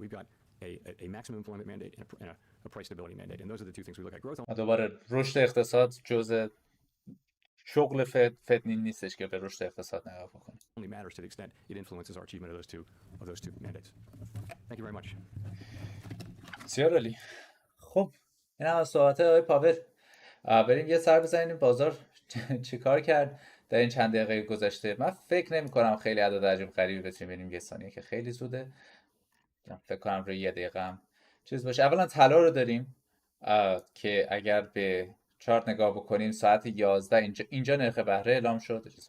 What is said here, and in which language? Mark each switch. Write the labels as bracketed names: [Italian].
[English] We've got a maximum employment mandate and a price stability mandate, and those are the two things we look at. Growth. [Persian] دوباره رشد اقتصاد جزء شغل فد نیستش که به رشد اقتصاد نگاه بکنیم. [English] Only matters to the extent it influences our achievement of those two mandates. Thank you very much. [Persian] بسیار عالی. خب این هم از صحبت آقای پاول. بریم یه سر بزنیم بازار چیکار کرد در این چند دقیقه گذشته. من فکر نمی کنم خیلی عدد عجیب غریبی بتونیم بریم، یه ثانیه که خیلی زوده. فکر کنم روی یه دقیقه هم چیز باشه. اولا طلا رو داریم که اگر به چارت نگاه بکنیم ساعت 11 اینجا نرخ بهره اعلام شد.